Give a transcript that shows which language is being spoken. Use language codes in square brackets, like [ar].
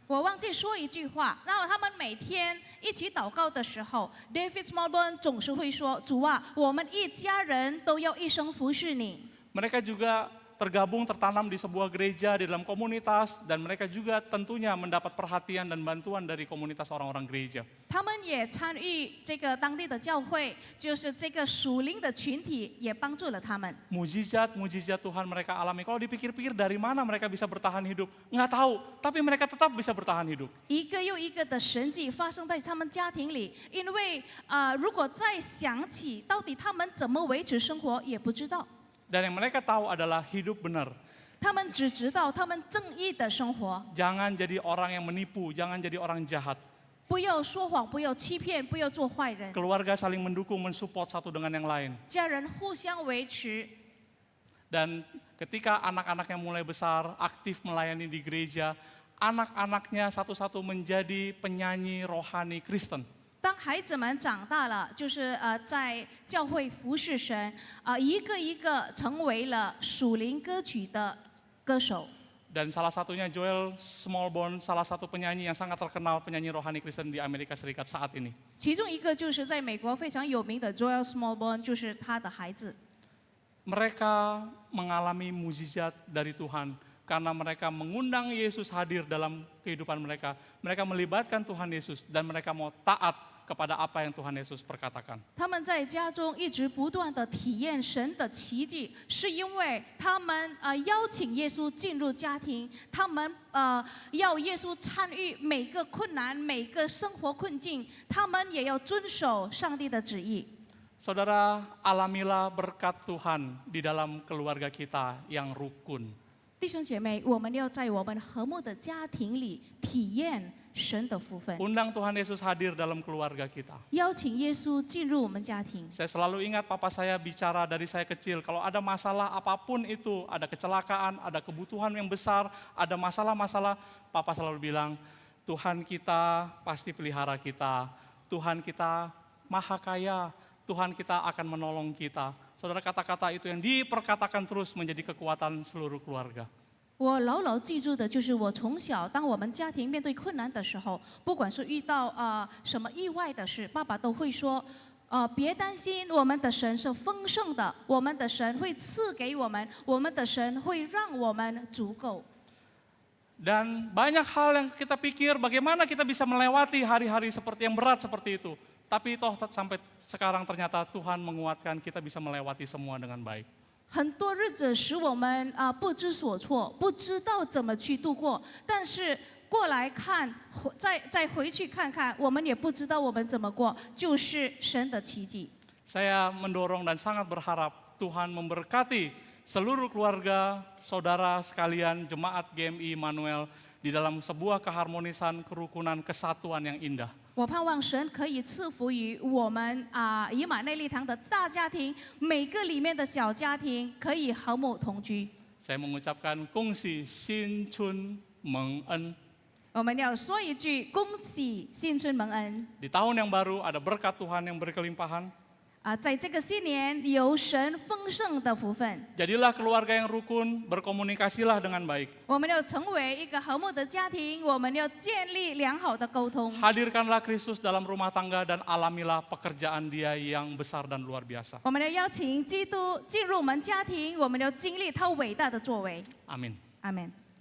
[zh] 我忘记说一句话，然后他们每天一起祷告的时候 ，David Smallbone 总是会说：“主啊，我们一家人都要一生服侍你。” [id] Mereka juga tertanam di sebuah gereja di dalam komunitas, dan mereka juga tentunya mendapat perhatian dan bantuan dari komunitas orang-orang gereja. [zh] 他们也参与这个当地的教会，就是这个属灵的群体，也帮助了他们。 [id] Mujizat Tuhan mereka alami. Kalau dipikir-pikir dari mana mereka bisa bertahan hidup? Nggak tahu, tapi mereka tetap bisa bertahan hidup. [zh] 一个又一个的神迹发生在他们家庭里，因为如果再想起到底他们怎么维持生活，也不知道。 [id] Dan yang mereka tahu adalah hidup benar. [zh] 他们只知道他们正义的生活， [id] Jangan jadi orang yang menipu, jangan jadi orang jahat. [zh] 不要说谎，不要欺骗，不要做坏人。 [id] Keluarga saling mendukung, mensupport satu dengan yang lain. [zh] 家人互相维持。 [id] Dan ketika anak-anaknya mulai besar, aktif melayani di gereja, anak-anaknya satu-satu menjadi penyanyi rohani Kristen. [zh] 当孩子们长大了，就是在教会服侍神，一个一个成为了属灵歌曲的歌手。 [id] Dan salah satunya Joel Smallbone, salah satu penyanyi yang sangat terkenal, penyanyi rohani Kristen di Amerika Serikat saat ini. [zh] 其中一个就是在美国非常有名的 Joel Smallbone，就是他的孩子。 [id] Mereka mengalami mukjizat dari Tuhan karena mereka mengundang Yesus hadir dalam kehidupan mereka. Mereka melibatkan Tuhan Yesus dan mereka mau taat kepada apa yang Tuhan Yesus perkatakan. [zh] 他们在家中一直不断的体验神的奇迹，是因为他们邀请耶稣进入家庭，他们要耶稣参与每个困难、每个生活困境，他们也要遵守上帝的旨意。 [id] Saudara, alamilah berkat Tuhan di dalam keluarga kita yang rukun. [zh] 弟兄姐妹，我们要在我们和睦的家庭里体验神的福分， [id] Undang Tuhan Yesus hadir dalam keluarga kita. [zh] 邀请耶稣进入我们家庭。 [id] Saya selalu ingat papa saya bicara dari saya kecil, kalau ada masalah apapun itu, ada kecelakaan, ada kebutuhan yang besar, ada masalah-masalah, papa selalu bilang, Tuhan kita pasti pelihara kita, Tuhan kita maha kaya, Tuhan kita akan menolong kita. Saudara, kata-kata itu yang diperkatakan terus menjadi kekuatan seluruh keluarga. [zh] 我牢牢记住的就是我从小，当我们家庭面对困难的时候，不管是遇到什么意外的事，爸爸都会说，别担心，我们的神是丰盛的，我们的神会赐给我们，我们的神会让我们足够。 [id] Dan banyak hal yang kita pikir bagaimana kita bisa melewati hari-hari seperti yang berat seperti itu. Tapi toh sampai sekarang ternyata Tuhan menguatkan kita bisa melewati semua dengan baik. [zh] 很多日子使我们不知所措，不知道怎么去度过。但是过来看，再回去看看，我们也不知道我们怎么过，就是神的奇迹。 [id] Saya mendorong dan sangat berharap Tuhan memberkati seluruh keluarga, saudara sekalian, jemaat GMI Immanuel di dalam sebuah keharmonisan, kerukunan, kesatuan yang indah. [zh] 我盼望神可以赐福于我们以马内利堂的大家庭，每个里面的小家庭可以和睦同居。 [id] Saya mengucapkan kongsi Sin Chun Meng En. [zh] 我们要说一句恭喜新春蒙恩 [id] Di tahun yang baru ada berkat Tuhan yang berkelimpahan. [zh] 在这个新年有神丰盛的福分。 [id] Jadilah keluarga yang rukun, berkomunikasilah dengan baik. [zh] 我们要成为一个和睦的家庭，我们要建立良好的沟通。 [id] Hadirkanlah Kristus dalam rumah tangga dan alamilah pekerjaan Dia yang besar dan luar biasa. [zh] 我们要邀请基督进入我们家庭，我们要经历他伟大的作为。 [id] Amin. [zh] 阿门。